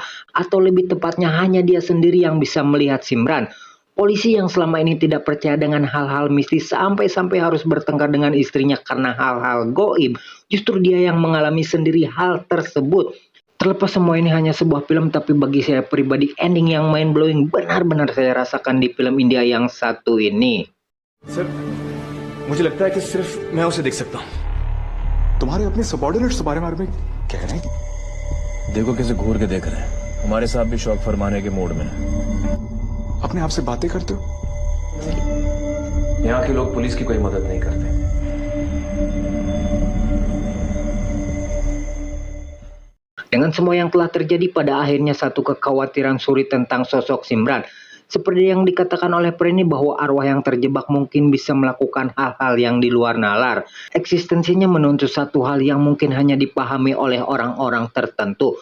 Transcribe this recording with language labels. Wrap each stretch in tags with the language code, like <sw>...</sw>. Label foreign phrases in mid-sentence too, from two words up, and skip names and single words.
<id>Atau lebih tepatnya hanya dia sendiri yang bisa melihat Simran. Polisi yang selama ini tidak percaya dengan hal-hal mistis sampai-sampai harus bertengkar dengan istrinya karena hal-hal goib. Justru dia yang mengalami sendiri hal tersebut. Terlepas semua ini hanya sebuah film, tapi bagi saya pribadi ending yang mind-blowing benar-benar saya rasakan di film India yang satu ini.</id> <hi>सर, मुझे लगता है कि सिर्फ मैं उसे देख सकता हूँ। तुम्हारे अपने सबॉर्डिनेट्स तुम्हारे बारे में कह रहे हैं। देखो कैसे घूर के देख रहे हैं। हमारे साहब भी शौक फरमाने के मूड में हैं। अपने आप से बातें करते हो। यहाँ के लोग पुलिस की कोई मदद नहीं करते।</hi> <id>Dengan semua yang telah terjadi, pada akhirnya satu kekhawatiran Suri tentang sosok Simran. Seperti yang dikatakan oleh Preni bahwa arwah yang terjebak mungkin bisa melakukan hal-hal yang di luar nalar. Eksistensinya menuntut satu hal yang mungkin hanya dipahami oleh orang-orang tertentu.</id>